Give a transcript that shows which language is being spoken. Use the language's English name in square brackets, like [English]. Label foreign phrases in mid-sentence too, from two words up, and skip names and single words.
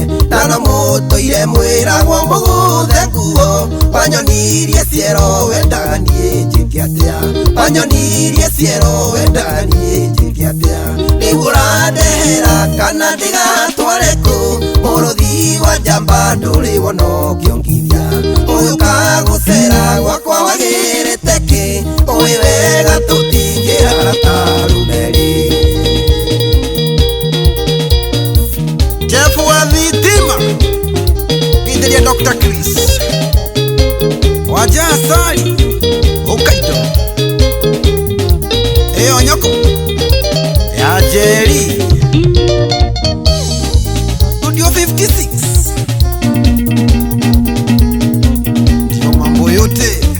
[Kikuyu] na no mũtũire mwĩragwo mũgũthe nguo wanyonirie ciero wendaga niĩ njĩke atĩa wanyonirie ciero wendaga niĩ njĩke atĩa rĩu ũrandehera kana ndigatware kũ mũrũthi wa njamba ndũrĩ wono kĩongithia ũyũ kagũcera gwakwa wagĩrĩte kĩ ũĩ wega tũtingĩrara tarumeri Jeff wa thitima geithia Dr. Chris waja Asali Hokkaido ĩyo nyoko ya Jerry Studio 56 [Swahili] ndio mambo yote